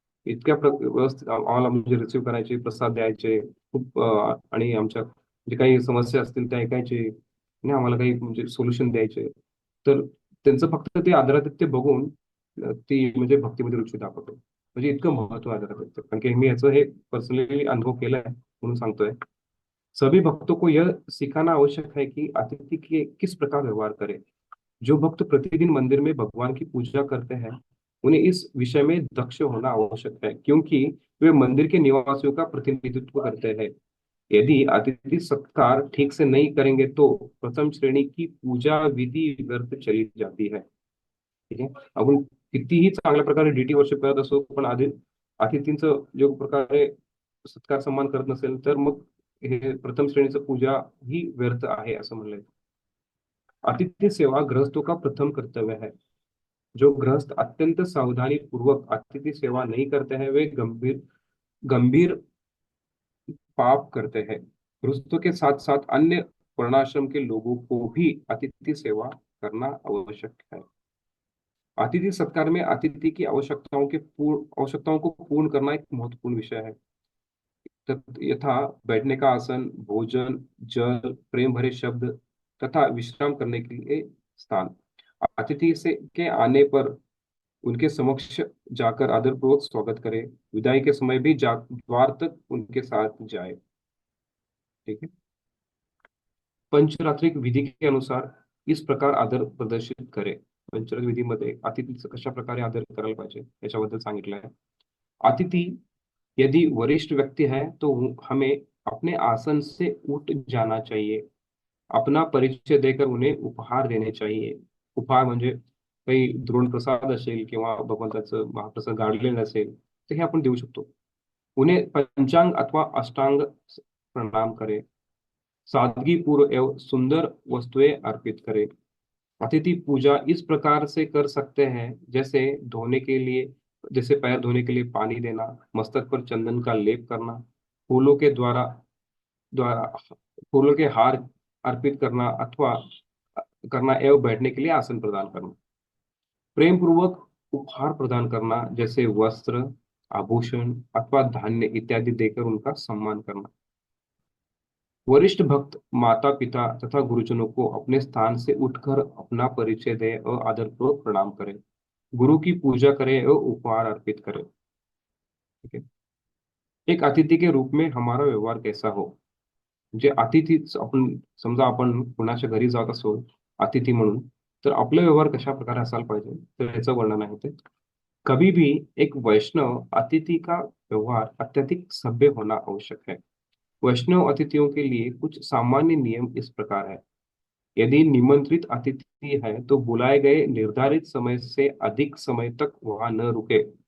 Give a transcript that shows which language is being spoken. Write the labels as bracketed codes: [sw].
[mr] इतक्या व्यवस्थित आम्हाला म्हणजे रिसिव्ह करायचे, प्रसाद द्यायचे खूप आणि आमच्या जे काही समस्या असतील त्या ऐकायचे आणि आम्हाला काही म्हणजे सोल्युशन द्यायचे. तर त्यांचं फक्त ते आदरातिथ्य बघून ती म्हणजे भक्तीमध्ये रुची दाखवतो. म्हणजे इतकं महत्व आहे आदरातिथ्य. कारण की मी याचं हे पर्सनली अनुभव केलाय म्हणून सांगतोय. [hi] सभी भक्तों को यह सिखाना आवश्यक है कि अतिथि के किस प्रकार व्यवहार करें। जो भक्त प्रतिदिन मंदिर में भगवान की पूजा करते हैं उन्हें इस विषय में दक्ष होना आवश्यक है, क्योंकि वे मंदिर के निवासियों का प्रतिनिधित्व करते हैं। यदि अतिथि सत्कार ठीक से नहीं करेंगे तो प्रथम श्रेणी की पूजा विधि व्यर्थ चली जाती है. [mr] ठीक आहे. आपण कितीही चांगल्या प्रकारे डीटी वर्शिप करत असो, पण अतिथींचं जो प्रकारे सत्कार सन्मान करत नसेल तर मग हे प्रथम श्रेणीचं पूजा ही व्यर्थ आहे असं म्हणलंय. [hi] अतिथि सेवा गृहस्थों का प्रथम कर्तव्य है. जो गृहस्थ अत्यंत सावधानी पूर्वक अतिथि सेवा नहीं करते हैं वे गंभीर गंभीर पाप करते हैं। गृहस्थों के साथ साथ अन्य वर्णाश्रम के लोगों को भी अतिथि सेवा करना आवश्यक है। अतिथि सत्कार में अतिथि की आवश्यकताओं को पूर्ण करना एक महत्वपूर्ण विषय है। यथा बैठने का आसन, भोजन, जल, प्रेम भरे शब्द तथा विश्राम करने के लिए स्थान। अतिथि से के आने पर उनके समक्ष जाकर आदरपूर्वक स्वागत करें। विदाई के समय भी द्वार तक उनके साथ जाए। ठीक है। पंचरात्रिक विधी के अनुसार इस प्रकार आदर प्रदर्शित करे। [mr] पंचरात्रिक विधीमध्ये अतिथीचा कशा प्रकारे आदर करायला पाहिजे याच्याबद्दल सांगितलं आहे। [hi] अतिथि यदि वरिष्ठ व्यक्ति है तो हमें अपने आसन से उठ जाना चाहिए। अपना परिचय देकर उन्हें उपहार देने चाहिए। [mr] उपहार म्हणजे काही द्रोण प्रसाद असेल किंवा भगवंताचं महाप्रसाद गाडलेलं असेल तर हे आपण देऊ शकतो। [hi] उन्हें पंचांग अथवा अष्टांग प्रणाम करें। सादगी पूर्व एवं सुंदर वस्तुएं अर्पित करें। अतिथि पूजा इस प्रकार से कर सकते हैं जैसे पैर धोने के लिए पानी देना, मस्तक पर चंदन का लेप करना, फूलों के द्वारा द्वारा फूलों के हार अर्पित करना अथवा करना एवं बैठने के लिए आसन प्रदान करना। प्रेम पूर्वक उपहार प्रदान करना जैसे वस्त्र, आभूषण अथवा धान्य इत्यादि देकर उनका सम्मान करना। वरिष्ठ भक्त माता पिता तथा गुरुजनों को अपने स्थान से उठकर अपना परिचय दे और आदरपूर्वक प्रणाम करें। गुरु की पूजा करें और उपहार अर्पित करें। ठीक है। एक अतिथि के रूप में हमारा व्यवहार कैसा हो। [mr] जे अतिथी आपण समजा आपण कुणाच्या घरी जात असो अतिथी म्हणून तर आपला व्यवहार कशा प्रकारे असायला पाहिजे तर याचं वर्णन आहे ते। [hi] कभी भी एक वैष्णव अतिथि का व्यवहार अत्यधिक सभ्य होना आवश्यक है। वैष्णव अतिथियों के लिए कुछ सामान्य नियम इस प्रकार है। यदि निमंत्रित अतिथि है तो बुलाए गए निर्धारित समय से अधिक समय तक वहां न रुके।